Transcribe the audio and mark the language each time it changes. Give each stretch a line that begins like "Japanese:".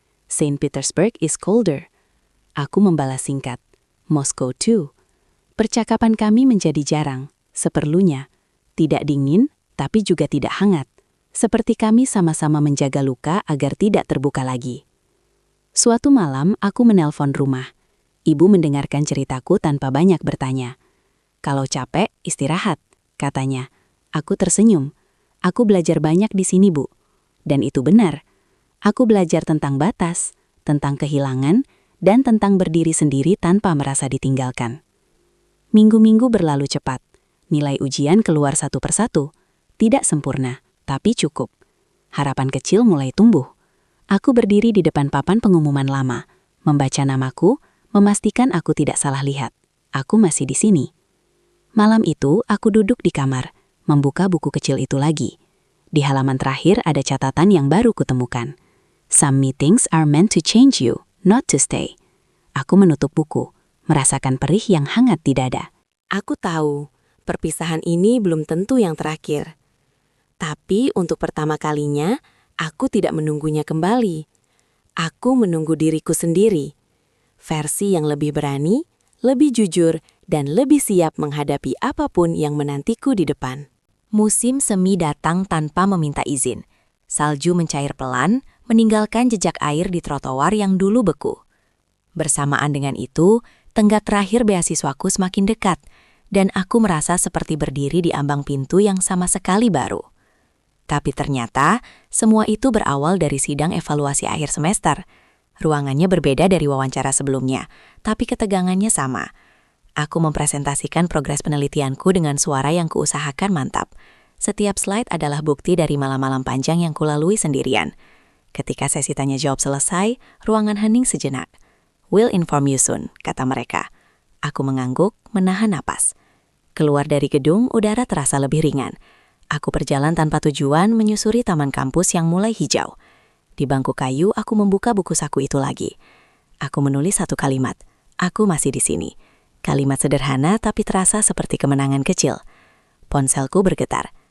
English: Saint Petersburg is colder.
Indonesian: Aku membalas singkat.
English: Moscow too.
Indonesian: Percakapan kami menjadi jarang, seperlunya. Tidak dingin, tapi juga tidak hangat. Seperti kami sama-sama menjaga luka agar tidak terbuka lagi. Suatu malam, aku menelpon rumah. Ibu mendengarkan ceritaku tanpa banyak bertanya. Kalau capek, istirahat, katanya. Aku tersenyum. Aku belajar banyak di sini, Bu. Dan itu benar. Aku belajar tentang batas, tentang kehilangan, dan tentang berdiri sendiri tanpa merasa ditinggalkan. Minggu-minggu berlalu cepat. Nilai ujian keluar satu persatu. Tidak sempurna, tapi cukup. Harapan kecil mulai tumbuh. Aku berdiri di depan papan pengumuman lama, membaca namaku, memastikan aku tidak salah lihat. Aku masih di sini. Malam itu, aku duduk di kamar, membuka buku kecil itu lagi. Di halaman terakhir ada catatan yang baru kutemukan.
English: Some meetings are meant to change you, not to stay.
Indonesian: Aku menutup buku, merasakan perih yang hangat di dada. Aku tahu, perpisahan ini belum tentu yang terakhir. Tapi untuk pertama kalinya, aku tidak menunggunya kembali. Aku menunggu diriku sendiri. Versi yang lebih berani, lebih jujur, dan lebih siap menghadapi apapun yang menantiku di depan. Musim semi datang tanpa meminta izin. Salju mencair pelan, meninggalkan jejak air di trotoar yang dulu beku. Bersamaan dengan itu, tenggat terakhir beasiswaku semakin dekat, dan aku merasa seperti berdiri di ambang pintu yang sama sekali baru. Tapi ternyata, semua itu berawal dari sidang evaluasi akhir semester. Ruangannya berbeda dari wawancara sebelumnya, tapi ketegangannya sama. Aku mempresentasikan progres penelitianku dengan suara yang kuusahakan mantap. Setiap slide adalah bukti dari malam-malam panjang yang kulalui sendirian. Ketika sesi tanya jawab selesai, ruangan hening sejenak.
English: "We'll inform you soon,"
Indonesian: kata mereka. Aku mengangguk, menahan napas. Keluar dari gedung, udara terasa lebih ringan. Aku berjalan tanpa tujuan menyusuri taman kampus yang mulai hijau. Di bangku kayu, aku membuka buku saku itu lagi. Aku menulis satu kalimat, "Aku masih di sini." Kalimat sederhana tapi terasa seperti kemenangan kecil. Ponselku bergetar.